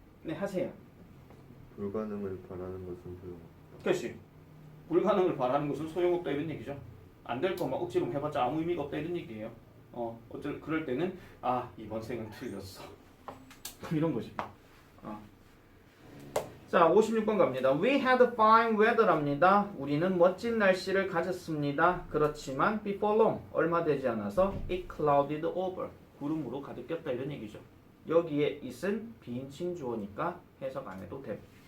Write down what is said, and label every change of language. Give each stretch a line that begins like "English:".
Korean: 네, 하세요. 불가능을 바라는 것은 소용없다. 그렇지. 불가능을 바라는 것은 소용없다 이런 얘기죠. 안 될 거 막 억지로 해봤자 아무 의미가 없다 이런 얘기예요. 그럴 때는 이번 생은 틀렸어. 이런 거지. 자, 56번 갑니다.
English: We had fine weather
Korean: 랍니다. 우리는 멋진 날씨를 가졌습니다. 그렇지만
English: before long,
Korean: 얼마 되지 않아서
English: it clouded over,
Korean: 구름으로 가득 꼈다 이런 얘기죠. 여기에 it은 비인칭 주어니까 해석 안 해도 돼.